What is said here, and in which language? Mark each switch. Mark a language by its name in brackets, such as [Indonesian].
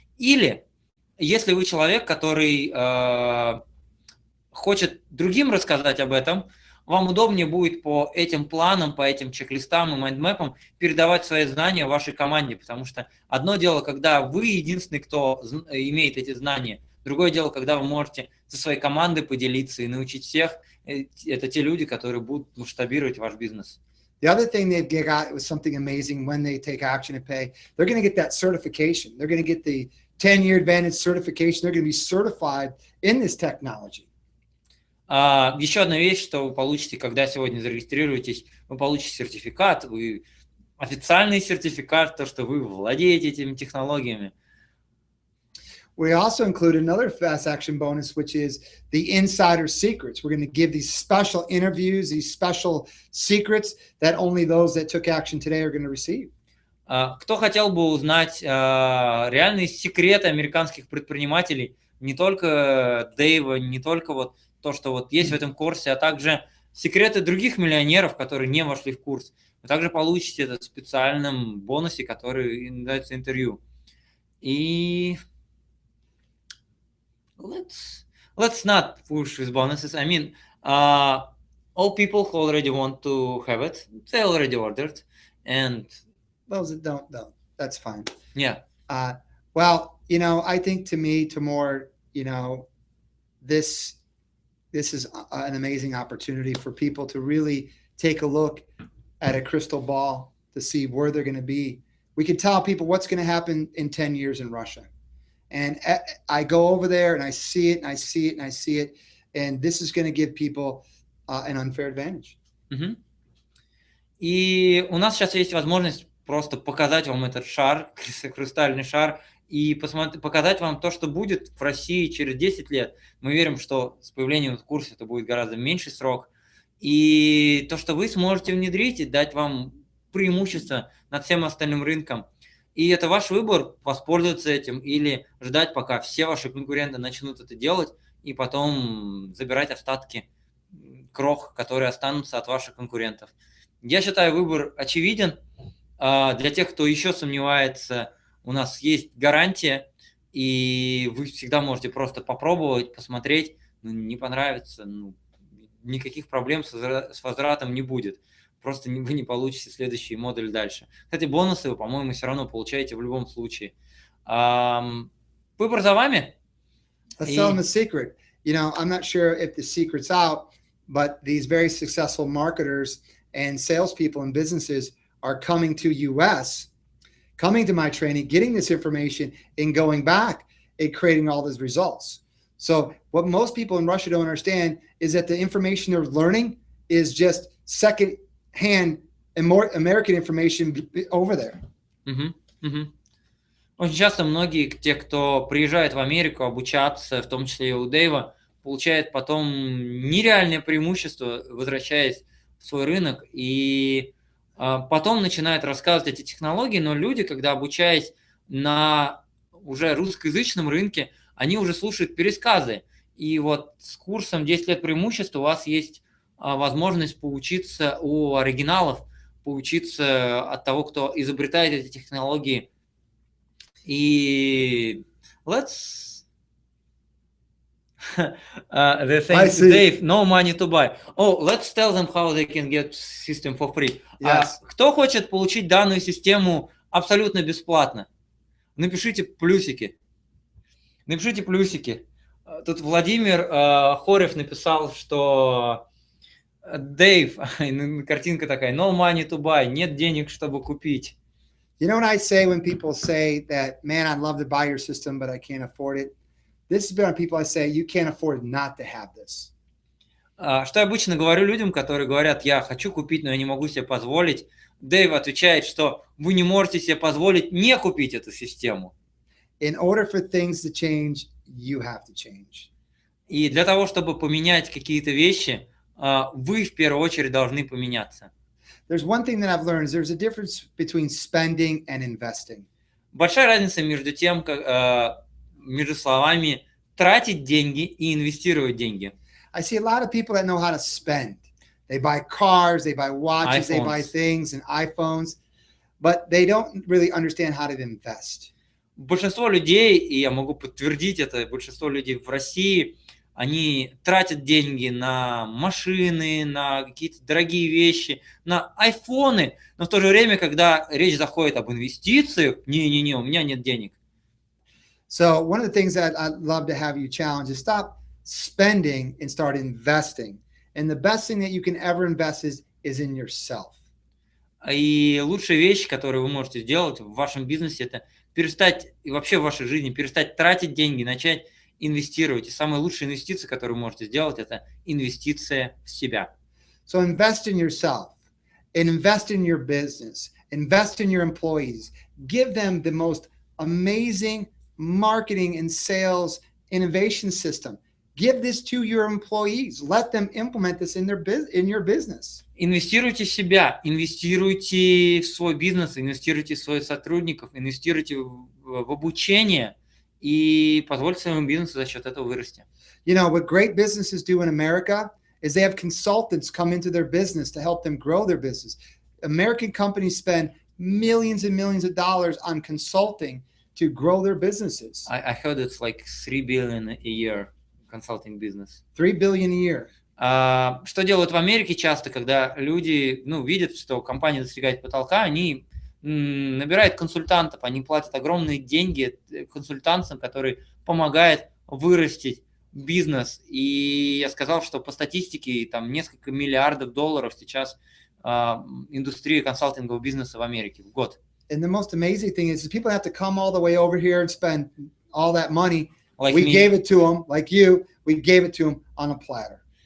[Russian] Или, если вы человек, который хочет другим рассказать об этом, вам удобнее будет по этим планам, по этим чек-листам и майндмэпам передавать свои знания вашей команде, потому что одно дело, когда вы единственный, кто имеет эти знания, другое дело, когда вы можете со своей командой поделиться и научить всех, это те люди, которые будут масштабировать ваш бизнес. [English] The other thing they got was something amazing when they take action and pay. They're going to get that certification. They're going to get the 10-year advantage certification. They're going to be certified in this technology. [Russian] Еще одна вещь, что вы получите, когда сегодня зарегистрируетесь, вы получите сертификат, официальный сертификат, то, что вы владеете этими технологиями. [English] We also include another fast action bonus, which is the insider secrets. We're going to give these special interviews, these special secrets that only those that took action today are going to receive. [Russian] Кто хотел бы узнать реальные секреты американских предпринимателей, не только Дэйва, не только вот то, что вот есть в этом курсе, а также секреты других миллионеров, которые не вошли в курс. Вы также получите это в специальном бонусе, который называется интервью. И [English] let's not push with bonuses. I mean, all people who already want to have it, they already ordered, and Those that don't. That's fine. yeah. Well, you know, I think to me, Timur, you know, this is an amazing opportunity for people to really take a look at a crystal ball to see where they're going to be. We can tell people what's going to happen in 10 years in Russia. And I go over there and I see it and I see it and I see it. And this is going to give people an unfair advantage. Mm-hmm. [Russian] И у нас сейчас есть возможность просто показать вам этот шар, хрустальный шар, и показать вам то, что будет в России через 10 лет. Мы верим, что с появлением курса это будет гораздо меньший срок. И то, что вы сможете внедрить и дать вам преимущество над всем остальным рынком. И это ваш выбор, воспользоваться этим или ждать, пока все ваши конкуренты начнут это делать, и потом забирать остатки крох, которые останутся от ваших конкурентов. Я считаю, выбор очевиден. Для тех, кто еще сомневается, у нас есть гарантия, и вы всегда можете просто попробовать, посмотреть, не понравится, никаких проблем с возвратом не будет. Просто вы не получите следующий модуль дальше. Кстати, бонусы вы, по-моему, все равно получаете в любом случае. Выбор за вами. [English] Let's tell them a secret. You know, I'm not sure if the secret's out, but these very successful marketers and salespeople and businesses are coming to US, coming to my training, getting this information and going back and creating all these results. So what most people in Russia don't understand is that the information they're learning is just second-hand American information over there. Мгм, мгм. [Russian] Очень часто многие, те, кто приезжает в Америку обучаться, в том числе и у Дэйва, получают потом нереальное преимущество, возвращаясь в свой рынок, и потом начинают рассказывать эти технологии, но люди, когда обучаясь на уже русскоязычном рынке, они уже слушают пересказы. И вот с курсом «10 лет преимущества» у вас есть возможность поучиться у оригиналов, поучиться от того, кто изобретает эти технологии. И [English] let's they're saying to Dave, no money to buy. Oh, let's tell them how they can get system for free. Yes. [Russian] Кто хочет получить данную систему абсолютно бесплатно? Напишите плюсики. Напишите плюсики. Тут Владимир Хорев написал, что Дэйв, картинка такая, [English] no money to buy, [Russian] нет денег, чтобы купить. [English] You know what I say when people say that, man, I'd love to buy your system, but I can't afford it? This has been on people I say, you can't afford not to have this. [Russian] Что я обычно говорю людям, которые говорят, я хочу купить, но я не могу себе позволить. Дэйв отвечает, что вы не можете себе позволить не купить эту систему. [English] In order for things to change, you have to change. [Russian] И для того, чтобы поменять какие-то вещи, вы в первую очередь должны поменяться. [English] There's one thing that I've learned is there's a difference between spending and investing. [Russian] Большая разница между тем, между словами тратить деньги и инвестировать деньги. [English] I see a lot of people that know how to spend. They buy cars, they buy watches, they buy things and iPhones, but they don't really understand how to invest. [Russian] Большинство людей, и я могу подтвердить это, большинство людей в России, они тратят деньги на машины, на какие-то дорогие вещи, на айфоны, но в то же время, когда речь заходит об инвестициях, не-не-не, у меня нет денег. [English] So one of the things that I'd love to have you challenge is stop spending and start investing. And the best thing that you can ever invest is in yourself. [Russian] И лучшая вещь, которую вы можете сделать в вашем бизнесе, это перестать, и вообще в вашей жизни, перестать тратить деньги, начать инвестировать. И самая лучшая инвестиция, которую вы можете сделать, это инвестиция в себя. [English] So invest in yourself, and invest in your business, invest in your employees. Give them the most amazing marketing and sales innovation system. Give this to your employees. Let them implement this in your business. [Russian] Инвестируйте в себя, инвестируйте в свой бизнес, инвестируйте в своих сотрудников, инвестируйте в обучение и позвольте своему бизнесу за счет этого вырасти. [English] You know, what great businesses do in America is they have consultants come into their business to help them grow their business. American companies spend millions and millions of dollars on consulting to grow their businesses. I heard it's like 3 billion a year consulting business. 3 billion a year. [Russian] Что делают в Америке часто, когда люди видят, что компания достигает потолка, они набирают консультантов, они платят огромные деньги консультантам, которые помогают вырастить бизнес. И я сказал, что по статистике там несколько миллиардов долларов сейчас индустрия консалтингового бизнеса в Америке в год. [English] And the most amazing thing is people have to come all the way over here and spend all that money. Like we me. gave it to them, like you, we gave it to them on a platter.